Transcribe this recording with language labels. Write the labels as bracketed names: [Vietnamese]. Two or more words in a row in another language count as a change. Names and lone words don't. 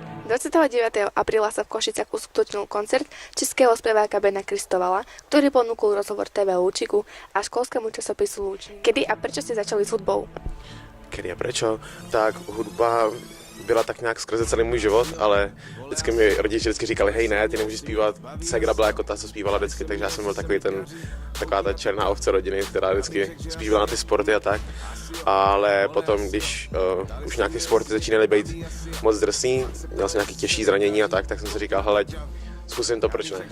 [Slovak] 29. apríla sa v Košiciach uskutočnil koncert českého speváka Bena Kristovala, ktorý ponúkol rozhovor TV Lúčiku a školskému časopisu Lúčik. Kedy a prečo ste začali s hudbou? Kedy a prečo? [Czech] Tak hudba byla tak nějak skrze celý můj život, ale vždycky mi rodiče říkali, hej ne, ty nemůžeš zpívat, ségra byla jako ta, co zpívala vždycky, takže já jsem byl taková ta černá ovce rodiny, která vždycky spíš byla na ty sporty a tak. Ale potom, když už nějaké sporty začínaly být moc drsný, měl jsem nějaké těžší zranění a tak jsem si říkal, hele, zkusím to, proč ne?